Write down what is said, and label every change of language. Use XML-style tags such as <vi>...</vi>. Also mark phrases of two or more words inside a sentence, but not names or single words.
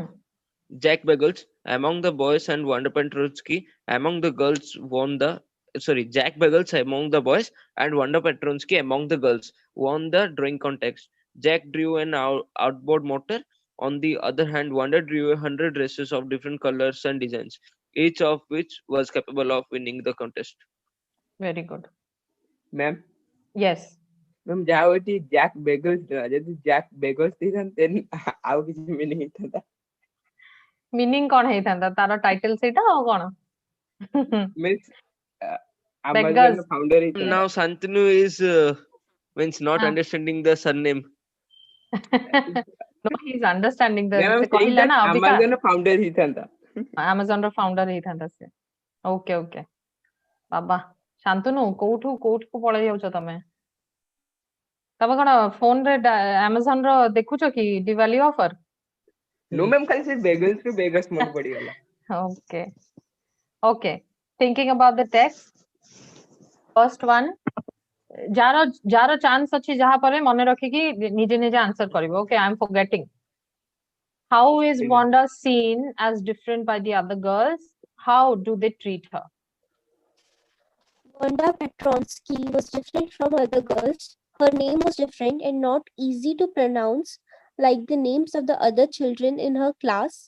<en>Jack Bagels among the boys and Wanda Petronsky among the girls won the Jack Bagels among the boys and Wanda Petronsky among the girls won the drawing contest. Jack drew an outboard motor. On the other hand, Wanda drew 100 dresses of different colors and designs, each of which was capable of winning the contest. Very good. Ma'am, Yes. ma'am,</en> <or>ଯାହା ହଉଛି Jack Bagels ଯଦି Jack Bagels ଦେଇଥାନ୍ତେ then ଆଉ କିଛି meaning ହେଇଥାନ୍ତା. Meaning କଣ ହେଇଥାନ୍ତା? ତାର title ସେଇଟା ଆଉ କଣ?</or> <en>Means Amazon Beggars.</en> <or>founder ହେଇଥାନ୍ତା.</or> <en>Now Santanu is means not Ah. understanding the surname. No, he's understanding the Ma'am, I'm</en> <or>ସେ</or> <en>saying</en> <or>କହିଲା</or> <en>that</en> <or>ନା ଅବିକା Amazon founder ହେଇଥାନ୍ତା. Amazon ର founder ହେଇଥାନ୍ତା ସେ।</or> <en>okay okay.</en> <or>ବାବା ଶାନ୍ତନୁ କୋଉଠୁ ପଳେଇ ଯାଉଛ ତମେ? ତମେ କଣ ଫୋନରେ Amazon ର ଦେଖୁଛ କି ଦିୱାଲି ଅଫର?</or> <en>No, ma'am,</en> <or>ଖାଲି ସେ bagels ରୁ Vegas ମନେ ପଡିଗଲା.</or> <en>Okay. Okay. Thinking about the text. First one.</en> <or>ଯାହାର ଚାନ୍ସ ଅଛି ଯାହା ପରେ ମନେ ରଖିକି ନିଜେ ନିଜେ ଆନ୍ସର କରିବ।</or> <en>Okay, I am forgetting. How is Okay, ma'am. Wanda seen as different by the other girls? How do they treat her? Wanda Petronsky was different from other girls. Her name was different and not easy to pronounce, like the names of the other children in her class.</en>